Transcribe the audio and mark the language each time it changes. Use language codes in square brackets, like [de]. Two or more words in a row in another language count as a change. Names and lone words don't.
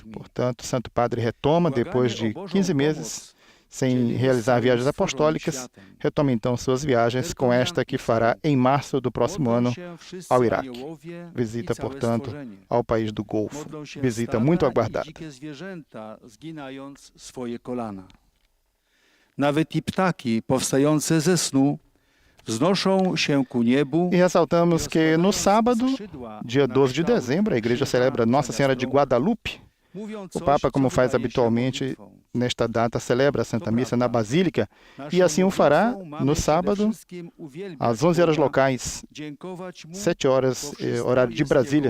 [pt] Portanto, o Santo Padre retoma, depois de 15 meses, sem realizar viagens apostólicas, retoma então suas viagens, com esta que fará em março do próximo ano ao Iraque. Visita, portanto, ao país do Golfo. Visita muito aguardada. [pl] Nawet i ptaki powstające ze snu wznoszą się ku niebu. [pt] E ressaltamos que no sábado, dia 12 de dezembro, a igreja celebra Nossa Senhora de Guadalupe. O Papa, como faz habitualmente nesta data, celebra a Santa Missa na Basílica e assim o fará no sábado, às 11 horas locais, 7 horas, horário de Brasília.